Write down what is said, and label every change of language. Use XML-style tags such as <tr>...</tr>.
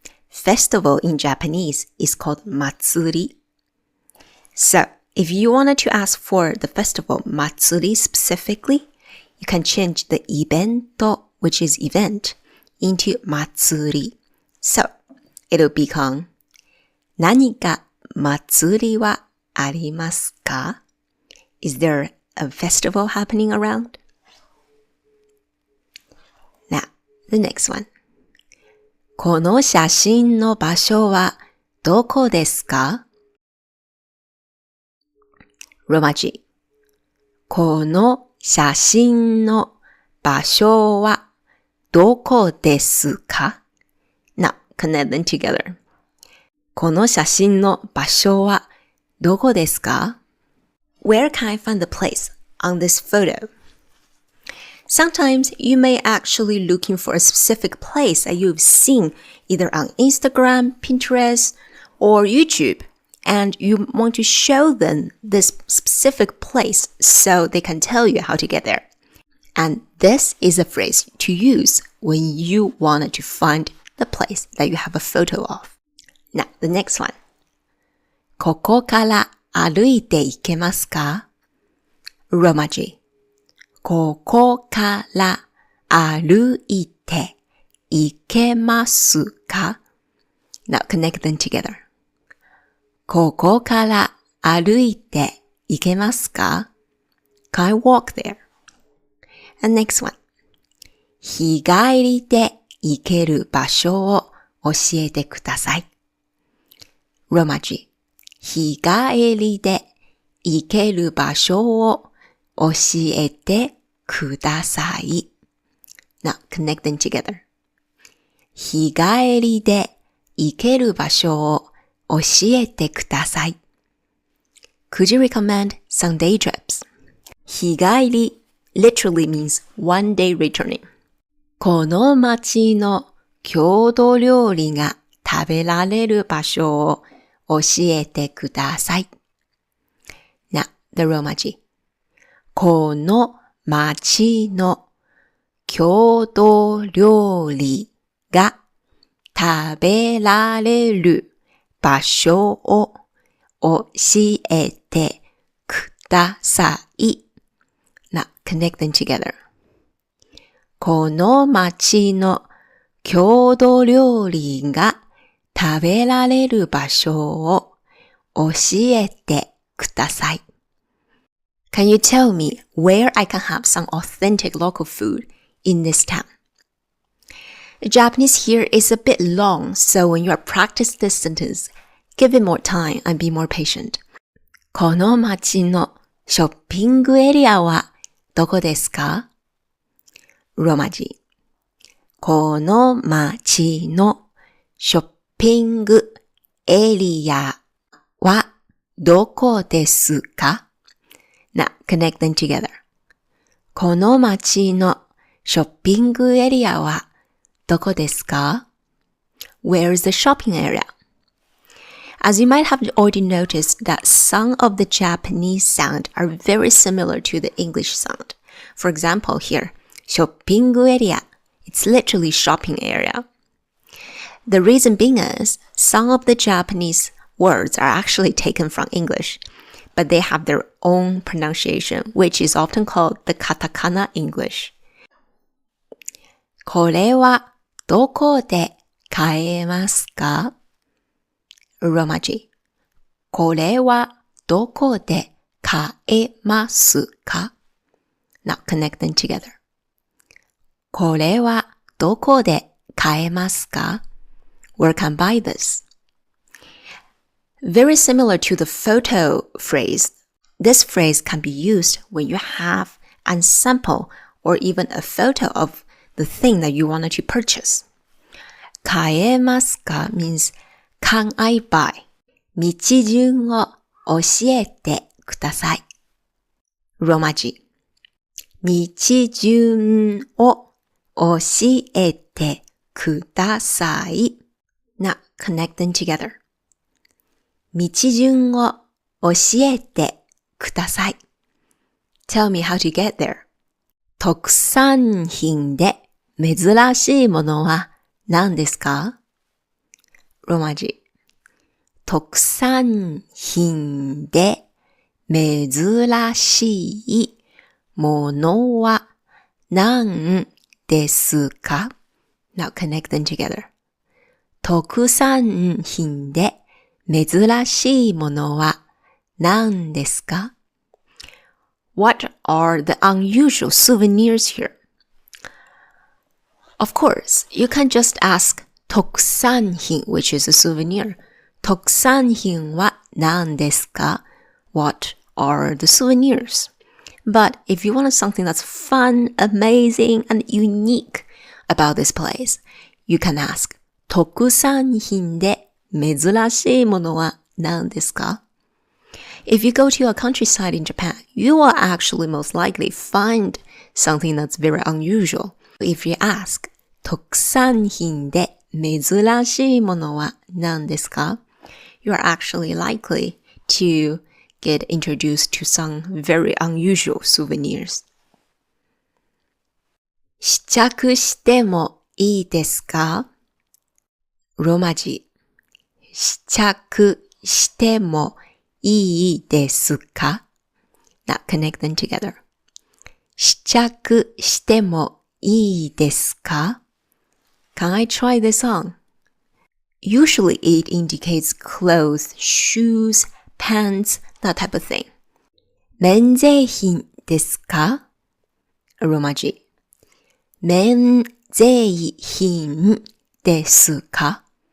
<en>Festival in Japanese is called matsuri. So, if you wanted to ask for the festival matsuri specifically, you can change the ibento, which is event, into matsuri.</en> <ja>So, it'll become 何か祭りはありますか?</ja> <en>Is there a festival happening around? Now, the next one.</en> <ja>この写真の場所はどこですか? Roma G. この写真の場所はどこですか?</ja> <en>Now, connect them together.</en> <ja>この写真の場所はどこですか?</ja> <en>Where can I find the place on this photo? Sometimes you may actually looking for a specific place that you've seen either on Instagram, Pinterest, or YouTube, and you want to show them this specific place so they can tell you how to get there. And this is a phrase to use when you wanted to find the place that you have a photo of. Now, the next one.</en> <ja>ここから歩いて行けますか? Roma G. ここから歩いて行けますか?</ja> <en>Now, connect them together.</en> <ja>ここから歩いて行けますか?</ja> <en>Can I walk there? And next one.</en> <ja>日帰りで行ける場所を教えてください。 Roma G. 日帰りで行ける場所を教えてください。</ja> <en>Now, connect them together.</en> <ja>日帰りで行ける場所を教えてください。</ja> <en>Could you recommend some day trips? 日帰り literally means one day returning.</en> <ja>この町の郷土料理が食べられる場所を教えてください。</ja> <en>Now, the Roma G.</en> <ja>この町の郷土料理が食べられる場所を教えてください。</ja> <en>Now, connect them together.</en> <ja>この町の郷土料理が食べられる場所を教えてください。</ja> <en>Can you tell me where I can have some authentic local food in this town? The Japanese here is a bit long, so when you are practicing this sentence, give it more time and be more patient.</en> <ja>この町のショッピングエリアはどこですか? Roma G. この町のショッピングエリアはどこですか?</ja> <en>Now, connect them together.</en> <ja>この町のショッピングエリアはどこですか?</ja> <en>Where is the shopping area? As you might have already noticed that some of the Japanese sound are very similar to the English sound. For example, here, ショッピングエリア. It's literally shopping area. The reason being is some of the Japanese words are actually taken from English, but they have their own pronunciation, which is often called the katakana English.</en> <ja>これはどこで買えますか? Roma G. これはどこで買えますか?</ja> <en>Now connect them together.</en> <ja>これはどこで買えますか?</ja> <en>Where can I buy this? Very similar to the photo phrase, this phrase can be used when you have a sample or even a photo of the thing that you wanted to purchase. 買えますか means can I buy?</en> <ja>道順を教えてください。ローマ字。道順を教えてください。</ja> <en>Now connect them together.</en> <ja>道順を教えてください。</ja> <en>Tell me how to get there.</en> <ja>特産品で珍しいものは何ですか？ローマ字。特産品で珍しいものは何ですか？</ja> <en>Now connect them together.</en> <ja>特産品で珍しいものは何ですか？</ja> <en>What are the unusual souvenirs here? Of course, you can just ask 特産品 which is a souvenir.</en> <ja>特産品は何ですか?</ja> <en>What are the souvenirs? But if you want something that's fun, amazing, and unique about this place, you can ask</en> <ja>特産品で珍しいものは何ですか?</ja> <en>If you go to a countryside in Japan, you will actually most likely find something that's very unusual. If you ask</en> <ja>特産品で珍しいものは何ですか?</ja> <en>You are actually likely to get introduced to some very unusual souvenirs.</en> <ja>試着してもいいですか?ローマ字。試着してもいいですか?</ja> <en>Now connect them together.</en> <ja>試着してもいいですか?</ja> <en>Can I try this on? Usually it indicates clothes, shoes, pants, that type of thing.</en> <ja>免税品ですか?ローマ字。免税品ですか?</ja>